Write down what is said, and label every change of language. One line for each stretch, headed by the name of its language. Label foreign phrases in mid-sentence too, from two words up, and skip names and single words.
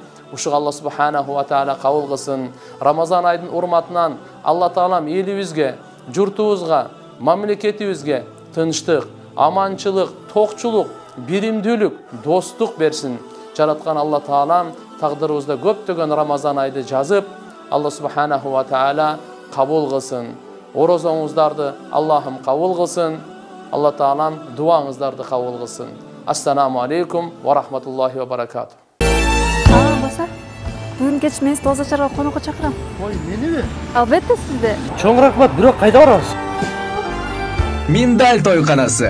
Kyrgyz: Ушу
Arabic: الله سبحانه وتعالى
Kyrgyz: кабыл кылсын. Рамазан айдын урматынан Алла Таалам элибизге, журтубузга, мамлекетибизге тынчтык, аманчылык, токчулук, биримдүүлүк, достук берсин. Жараткан Алла Таалам тагдырыбызда көптөгөн Рамазан айды жазып,
Arabic: الله سبحانه وتعالى
Kyrgyz: кабыл кылсын. Орозоңуздарды Аллахым кабыл кылсын. Алла Таалам дуаңыздарды кабыл кылсын.
Arabic: السلام عليكم ورحمة الله وبركاته.
Kyrgyz: Баса, бүгүн кеч мен сизди ооз ачарга конокко чакырам. Ой, мениби? Албетте сизди. Чоң рахмат, бирок кайда барабыз? Миндаль тойханасы.